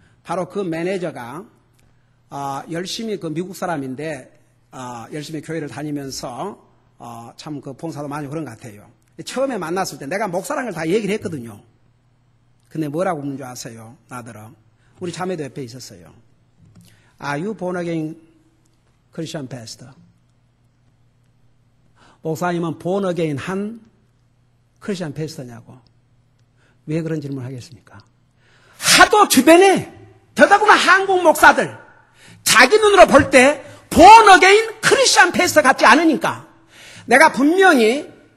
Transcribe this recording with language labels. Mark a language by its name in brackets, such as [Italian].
[Korean] 바로 그 매니저가 열심히 그 미국 사람인데 열심히 교회를 다니면서 참 그 봉사도 많이 그런 것 같아요. 처음에 만났을 때 내가 목사라는 걸 다 얘기를 했거든요. 근데 뭐라고 묻는 줄 아세요? 나더러 우리 자매도 옆에 있었어요. [English] Are you born again Christian pastor? [Korean] 목사님은 [English] born again [Korean] 한 크리스찬 패스터냐고. 왜 그런 질문을 하겠습니까? 하도 주변에 더더구나 한국 목사들 자기 눈으로 볼 때 [English] born again [Korean] 크리스찬 패스터 같지 않으니까 내가 분명히